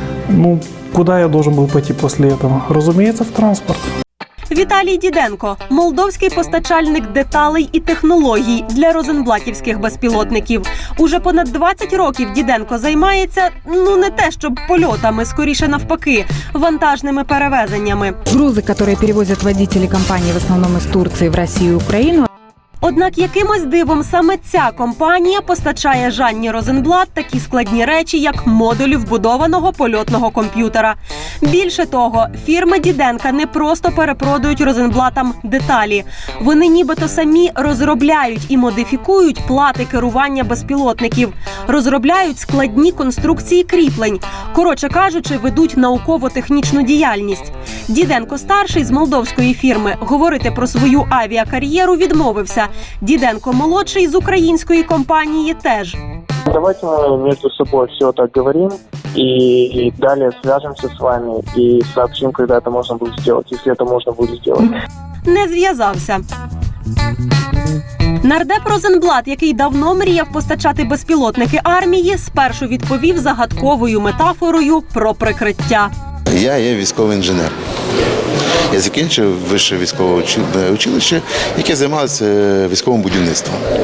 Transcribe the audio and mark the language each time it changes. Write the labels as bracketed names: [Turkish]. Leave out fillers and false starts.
[Russian] Ну, куда я должен был пойти после этого? Разумеется, в транспорт. [Ukrainian] Віталій Діденко – молдовський постачальник деталей і технологій для розенблатівських безпілотників. Уже понад 20 років Діденко займається, не те щоб польотами, скоріше навпаки, вантажними перевезеннями. [Russian] Грузы, которые перевозят водители компании в основном из Турции в Россию и Украину. [Ukrainian] Однак якимось дивом саме ця компанія постачає Жанні Розенблат такі складні речі, як модулі вбудованого польотного комп'ютера. Більше того, фірми Діденка не просто перепродають Розенблатам деталі. Вони нібито самі розробляють і модифікують плати керування безпілотників, розробляють складні конструкції кріплень. Коротше кажучи, ведуть науково-технічну діяльність. Діденко-старший з молдовської фірми говорити про свою авіакар'єру відмовився. Діденко-молодший з української компанії теж. [Russian] Давайте мы между собой все так говорим и далее свяжемся с вами и сообщим, когда это можно будет сделать, если это можно будет сделать. [Ukrainian] Не зв'язався. Нардеп Розенблат, який давно мріяв постачати безпілотники армії, спершу відповів загадковою метафорою про прикриття. Я є військовий інженер. Я закінчив вище військове училище, яке займалося військовим будівництвом.